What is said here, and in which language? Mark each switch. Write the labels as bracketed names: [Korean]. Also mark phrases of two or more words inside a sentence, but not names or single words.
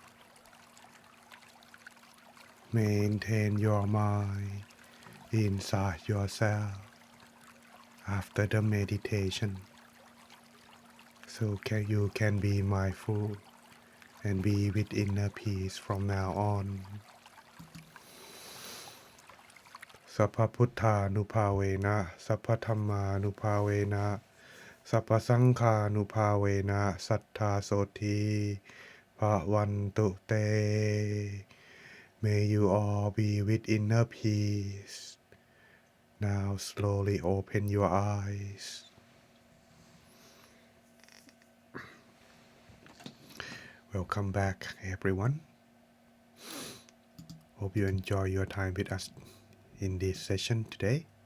[English] Maintain your mind inside yourself after the meditation. So you can be mindful and be with inner peace from now on. [Pali] Sappha Putthanuภาเวนะ Sappha Dhammanuภาเวนะ Sappha Saṅghānuภาเวนะ Sattha Soti Bhavantu Te. [English] May you all be with inner peace. Now slowly open your eyes. Welcome back, everyone. Hope you enjoy your time with us in this session today.